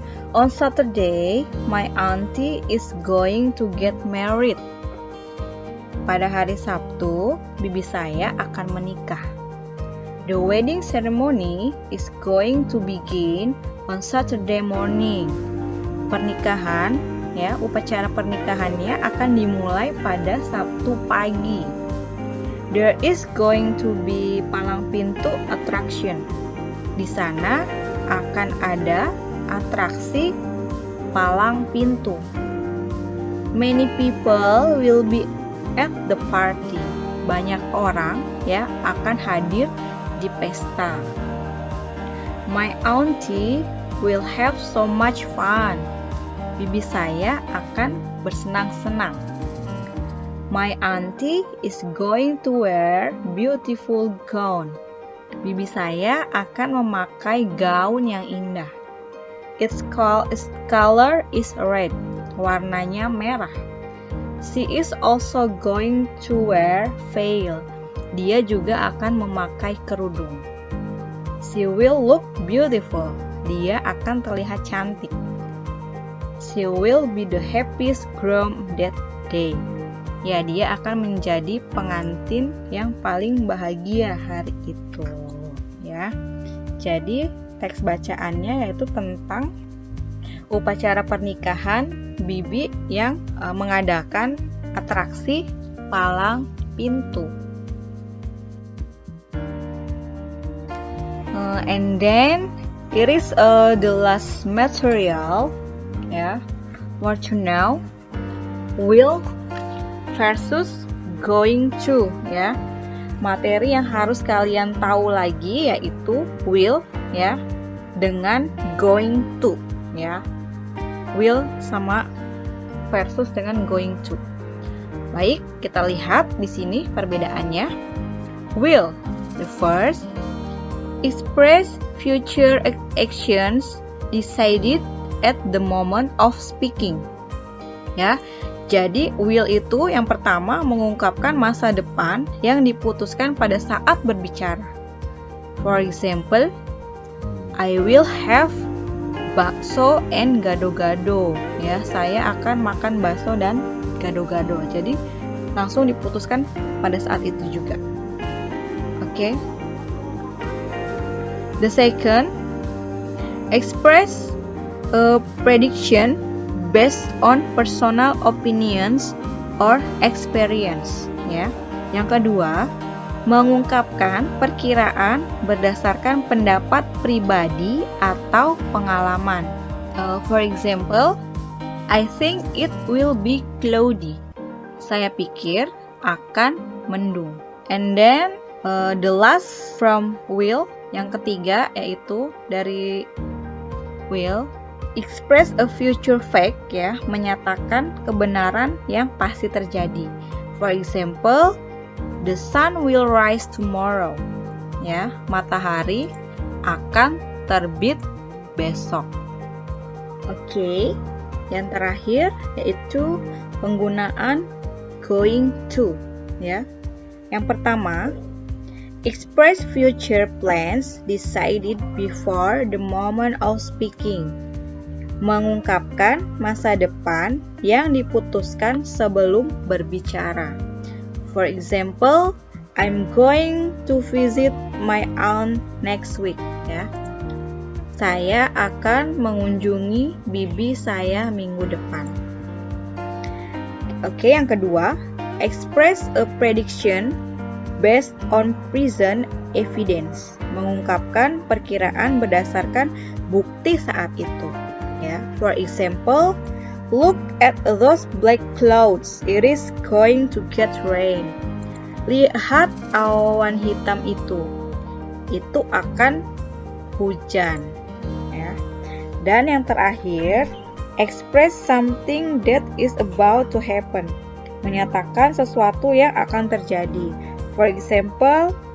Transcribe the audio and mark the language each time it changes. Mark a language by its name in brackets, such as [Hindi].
[English] On Saturday, my auntie is going to get married. [Indonesian] Pada hari Sabtu, bibi saya akan menikah. [English] The wedding ceremony is going to begin on Saturday morning. [Indonesian] Pernikahan, ya, upacara pernikahannya akan dimulai pada Sabtu pagi. [English] There is going to be palang pintu attraction. [Indonesian] Di sana akan ada atraksi palang pintu. [English] Many people will be at the party. [Indonesian] Banyak orang, ya, akan hadir di pesta. [English] My auntie will have so much fun. [Indonesian] Bibi saya akan bersenang-senang. [English] My auntie is going to wear beautiful gown. [Indonesian] Bibi saya akan memakai gaun yang indah. [English] Its color is red. [Indonesian] Warnanya merah. [English] She is also going to wear veil. [Indonesian] Dia juga akan memakai kerudung. [English] She will look beautiful. [Indonesian] Dia akan terlihat cantik. [English] She will be the happiest groom that day. [Indonesian] Ya, dia akan menjadi pengantin yang paling bahagia hari itu. Ya. Jadi, teks bacaannya yaitu tentang upacara pernikahan bibi yang mengadakan atraksi palang pintu. [English] And then it is the last material, ya. What to know? Will versus going to, ya. [Indonesian] Materi yang harus kalian tahu lagi yaitu will, ya, dengan going to, ya. Will sama versus dengan going to. Baik, kita lihat di sini perbedaannya. [English] Will, the first, express future actions decided at the moment of speaking. [Indonesian] Ya, jadi will itu yang pertama mengungkapkan masa depan yang diputuskan pada saat berbicara. [English] For example, I will have bakso and gado-gado. [Indonesian] Ya, saya akan makan bakso dan gado-gado. Jadi langsung diputuskan pada saat itu juga. Oke. [English] The second, express a prediction based on personal opinions or experience. Ya. [Indonesian] Yang kedua, mengungkapkan perkiraan berdasarkan pendapat pribadi atau pengalaman. [English] For example, I think it will be cloudy. [Indonesian] Saya pikir akan mendung. [English] And then the last from will, [Indonesian] yang ketiga yaitu dari will, [English] express a future fact, ya, [Indonesian] menyatakan kebenaran yang pasti terjadi. [English] For example, the sun will rise tomorrow. [Indonesian] Ya, matahari akan terbit besok. Oke, yang terakhir yaitu penggunaan going to, ya. Yang pertama, [English] express future plans decided before the moment of speaking. [Indonesian] Mengungkapkan masa depan yang diputuskan sebelum berbicara. [English] For example, I'm going to visit my aunt next week. [Indonesian] Ya, saya akan mengunjungi bibi saya minggu depan. [English] Oke, [Indonesian] yang kedua, [English] express a prediction based on present evidence. [Indonesian] Mengungkapkan perkiraan berdasarkan bukti saat itu. [English] Ya, for example, look at those black clouds. It is going to get rain. [Indonesian] Lihat awan hitam itu akan hujan. Ya. Dan yang terakhir, [English] express something that is about to happen. [Indonesian] Menyatakan sesuatu yang akan terjadi. [English] For example,